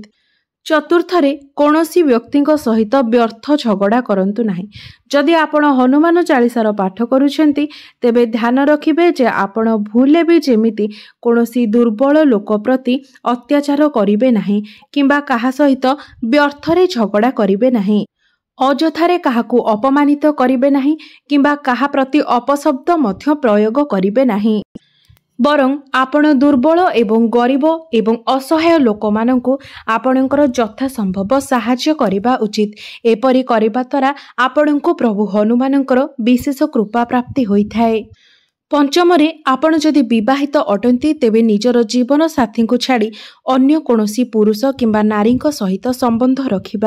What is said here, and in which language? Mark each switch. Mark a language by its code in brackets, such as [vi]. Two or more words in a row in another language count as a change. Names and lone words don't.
[or] ଚତୁର୍ଥରେ କୌଣସି ବ୍ୟକ୍ତିଙ୍କ ସହିତ ବ୍ୟର୍ଥ ଝଗଡ଼ା କରନ୍ତୁ ନାହିଁ। ଯଦି ଆପଣ ହନୁମାନ ଚାଳିସାର ପାଠ କରୁଛନ୍ତି ତେବେ ଧ୍ୟାନ ରଖିବେ ଯେ ଆପଣ [hi] भूले भी [or] ଯେମିତି କୌଣସି ଦୁର୍ବଳ ଲୋକ ପ୍ରତି ଅତ୍ୟାଚାର କରିବେ ନାହିଁ କିମ୍ବା କାହା ସହିତ ବ୍ୟର୍ଥରେ ଝଗଡ଼ା କରିବେ ନାହିଁ। ଅଯଥାରେ କାହାକୁ ଅପମାନିତ କରିବେ ନାହିଁ କିମ୍ବା କାହା ପ୍ରତି ଅପଶବ୍ଦ ମଧ୍ୟ ପ୍ରୟୋଗ କରିବେ ନାହିଁ। ବରଂ ଆପଣ ଦୁର୍ବଳ ଏବଂ ଗରିବ ଏବଂ ଅସହାୟ ଲୋକମାନଙ୍କୁ ଆପଣଙ୍କର ଯଥାସମ୍ଭବ ସାହାଯ୍ୟ କରିବା ଉଚିତ। ଏପରି କରିବା ଦ୍ୱାରା ଆପଣଙ୍କୁ ପ୍ରଭୁ ହନୁମାନଙ୍କର ବିଶେଷ କୃପା ପ୍ରାପ୍ତି ହୋଇଥାଏ। ପଞ୍ଚମରେ, ଆପଣ ଯଦି ବିବାହିତ ଅଟନ୍ତି ତେବେ ନିଜର ଜୀବନ ସାଥୀଙ୍କୁ ଛାଡ଼ି ଅନ୍ୟ କୌଣସି ପୁରୁଷ କିମ୍ବା ନାରୀଙ୍କ ସହିତ ସମ୍ବନ୍ଧ ରଖିବା।